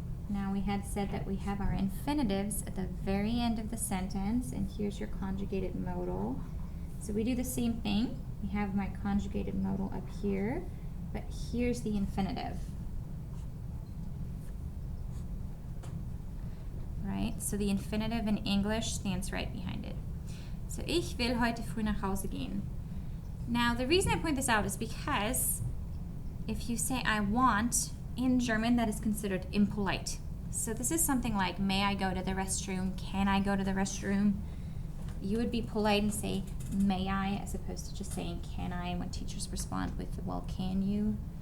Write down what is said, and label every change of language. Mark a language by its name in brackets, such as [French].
[English] Now we had said that we have our infinitives at the very end of the sentence, and here's your conjugated modal. So we do the same thing. We have my conjugated modal up here, but here's the infinitive. Right? So the infinitive in English stands right behind it. [German] So ich will heute früh nach Hause gehen. [English] Now the reason I point this out is because if you say I want, in German that is considered impolite. So this is something like, may I go to the restroom? Can I go to the restroom? You would be polite and say, may I, as opposed to just saying, can I, when teachers respond with, well, can you?